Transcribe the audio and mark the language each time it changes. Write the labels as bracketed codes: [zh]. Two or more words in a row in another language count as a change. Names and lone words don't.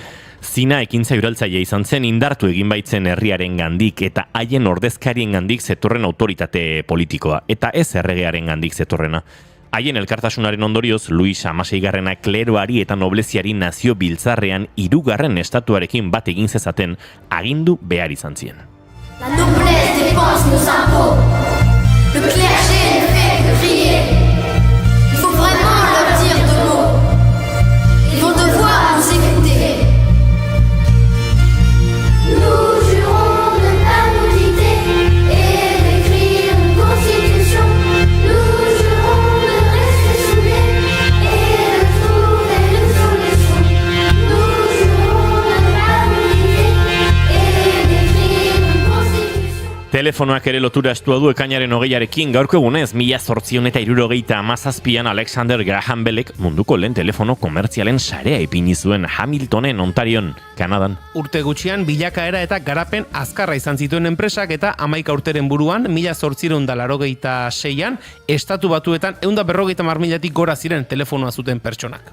[eu] Zina ekintza uraltzaile izan zen indartu egin baitzen herriaren gandik eta haien ordezkarien gandik zetorren autoritate politikoa, eta ez erregearen gandik zetorrena. Haien elkartasunaren ondorioz, Luis XVI kleroari eta nobleziari nazio biltzarrean 3. estatuarekin bat egin zezaten agindu behar izan zien. [fr] La noblesse dépense nos impôts. Le clergé ne fait que crier. Il faut vraiment leur dire 2 mots. Ils vont devoir nous écouter. Nous jurons de ne pas nous quitter et d'écrire une constitution. Nous jurons de rester soudés et de trouver une solution. Nous jurons de ne pas nous quitter et d'écrire une constitution. [eu] Telefonoak ere lotura estua du ekainaren 20arekin, gaurko egunez 1877an Alexander Graham Bellek munduko lehen telefono komertzialen sarea ipini zuen Hamiltonen, Ontarion, Kanadan. Urte gutxian bilakaera eta garapen azkarra izan zituen enpresak eta 11 urteren buruan 1886an Estatu Batuetan 150.000 gora ziren telefonoa zuten pertsonak.